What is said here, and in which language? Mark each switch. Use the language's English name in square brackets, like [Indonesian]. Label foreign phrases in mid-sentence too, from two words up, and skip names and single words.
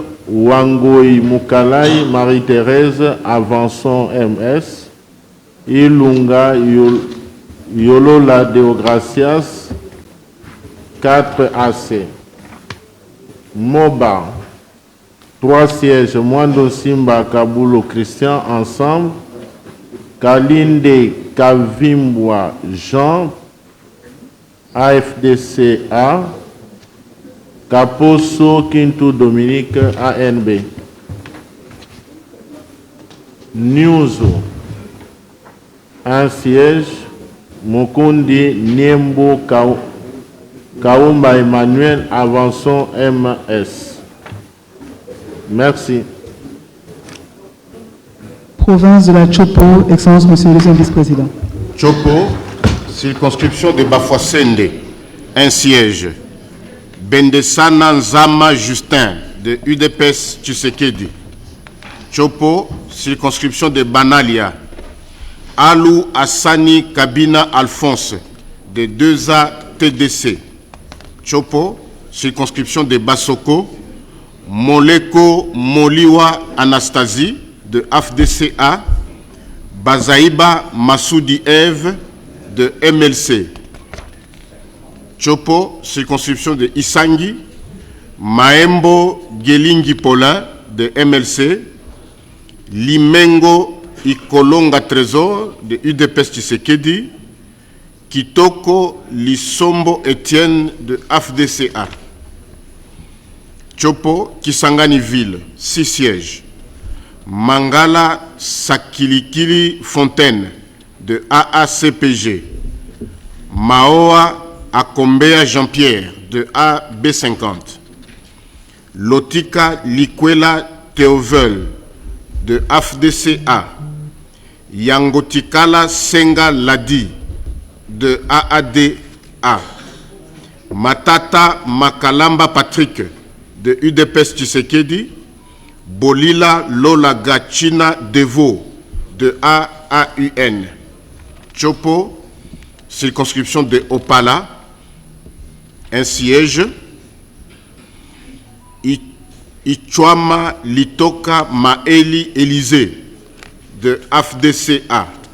[French] Wangoi Mukalai Marie-Thérèse Avançon MS. Ilunga Yolola Deogracias, 4 AC. Moba, 3 sièges. Mwando Simba Kabulo Christian ensemble. Kalinde Kavimbwa Jean, AFDCA. Kaposo Kintu Dominique, ANB. Nyuzo, 1 siège. Mukundi Niembo Kaumba Emmanuel Avançon MS. Merci. Province de la Chopo, Excellence, Monsieur le deuxième vice-président. Chopo, circonscription de Bafouassende, 1 siège. Bendesana Nzama Justin, de UDPS Tshisekedi. Chopo, circonscription de Banalia. Alou Assani Kabina Alphonse, de 2A TDC. Chopo, circonscription de Basoko. Moleko Moliwa Anastasie, de AFDCA. Bazaïba Massoudi Eve, de MLC. Chopo, circonscription de Isangi. Maembo Gelingi Paulin, de MLC. Limengo Ikolonga Trésor, de UDPS Tshisekedi. Kitoko Lisombo Etienne, de AFDCA. Chopo, Kisangani Ville, 6 sièges. Mangala Sakilikili Fontaine, de AACPG. Maoa Akombea Jean-Pierre, de AB50. Lotika Likwela Théovel, de AFDCA. Yangotikala Senga Ladi, de AADA. Matata Makalamba Patrick, de UDPS Tshisekedi. Bolila Lola Gachina Devo, de AAUN. Chopo, circonscription de Opala, 1 siège. Ichwama Litoka Maeli Élysée, de AFDCA.